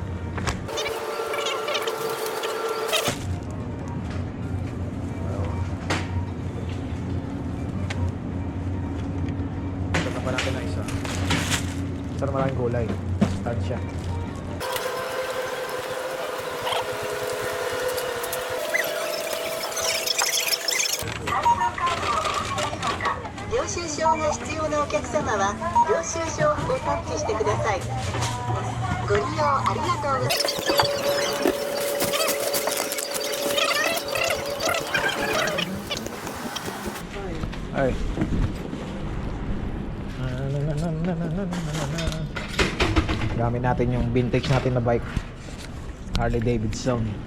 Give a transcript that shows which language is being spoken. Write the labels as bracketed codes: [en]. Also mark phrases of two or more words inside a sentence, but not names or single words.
[tl] Ito pa natin na isa. Sarap maraming gulay. Tansya. [ja] 領収書が必要なお客様は領収書をタッチしてください。ご利用ありがとうございます。 [tl] Ay. Gamit natin yung vintage natin na bike. Harley Davidson.